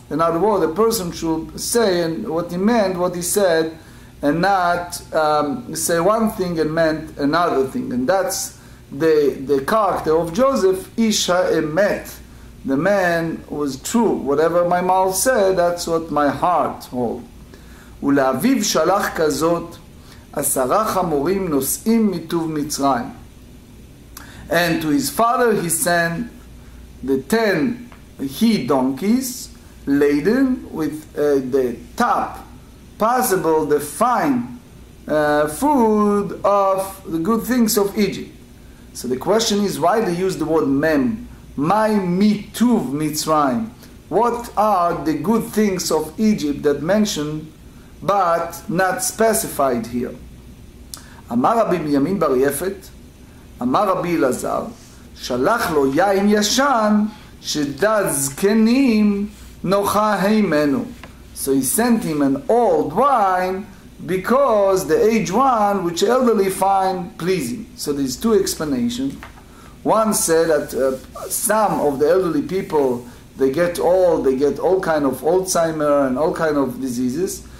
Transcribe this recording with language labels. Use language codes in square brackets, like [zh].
[en] In other words, a person should say and what he meant, what he said, and not say one thing and meant another thing. And that's the character of Joseph, Ish ha'emet. The man was true. Whatever my mouth said, that's what my heart holds. [he] ולאביו שלח כזאת 10 חמורים נוסעים מטוב מצרים. [en] And to his father he sent the 10 he-donkeys laden with the top possible, the fine food of the good things of Egypt. So the question is, why they use the word mem? My mituv Mitzrayim. What are the good things of Egypt that mentioned but not specified here? [he] אמר רבי בנימין בר יפת, אמר רבי אלעזר, שלח לו יין ישן שדד זקנים נוחה הימנו. [en] So he sent him an old wine because the aged one which elderly find pleasing. So there's 2 explanations. One said that some of the elderly people, they get old, they get all kind of Alzheimer and all kind of diseases.